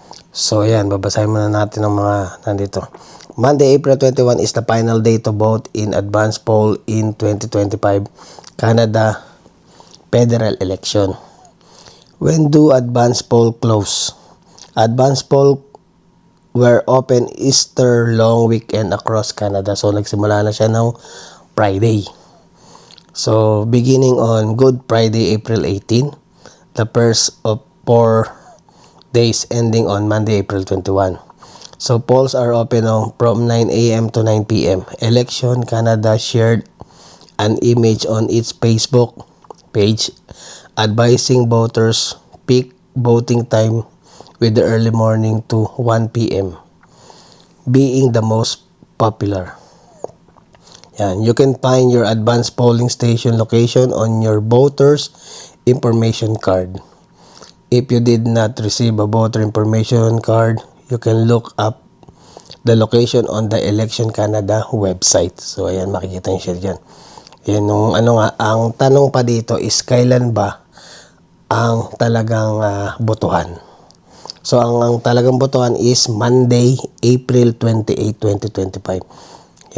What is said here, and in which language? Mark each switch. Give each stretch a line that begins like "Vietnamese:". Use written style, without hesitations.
Filipino: So ayan, babasahin muna natin ang mga nandito.
English: Monday, April 21 is the final day to vote in advance poll in 2025 Canada federal election. When do advance poll close? Advance poll were open Easter long weekend across Canada.
Filipino: So nagsimula na siya ng Friday.
English: So beginning on Good Friday, April 18, the first of 4 days ending on Monday, April 21. So polls are open from 9 a.m. to 9 p.m. Election Canada shared an image on its Facebook page advising voters pick voting time with the early morning to 1 p.m. being the most popular. Yan. You can find your advanced polling station location on your voter's information card. If you did not receive a voter information card, you can look up the location on the Election Canada website.
Filipino: So ayan, makikita niyo siya dyan. Yan yung ang tanong pa dito is kailan ba ang talagang botohan. So ang talagang botohan is Monday, April 28, 2025.